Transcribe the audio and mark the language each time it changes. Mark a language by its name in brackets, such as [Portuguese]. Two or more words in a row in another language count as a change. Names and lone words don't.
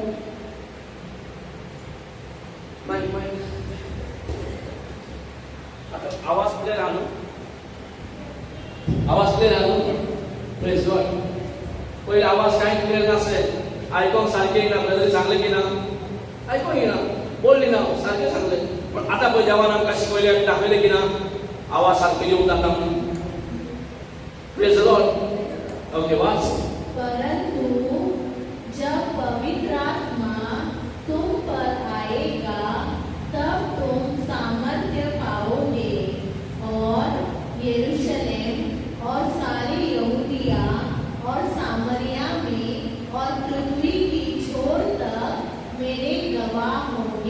[Konkani] माइक आता आवाज क्लियर आहा न्हू आवाज क्लियर आहा न्हू [English] praise God [Konkani] पहिले आवाज काय क्लियर नासले आयकोंक सारकें येना ब्रदर सांगलें की ना आयकोंक येना बोलली ना सारकें सांगलें पण आता पळय देवान आमकां शिकयलें आनी दाखयलें की ना आवाज सारको येवंक जाता म्हणून [English] praise the Lord okay watch [Hindi] परंतु जब पवित्र आत्मा तुम पर आएगा तब तुम सामर्थ्य पाओगे और यरूशलेम और सारी यहूदिया और सामरिया में और पृथ्वी की छोर तक मेरे गवाह होंगे।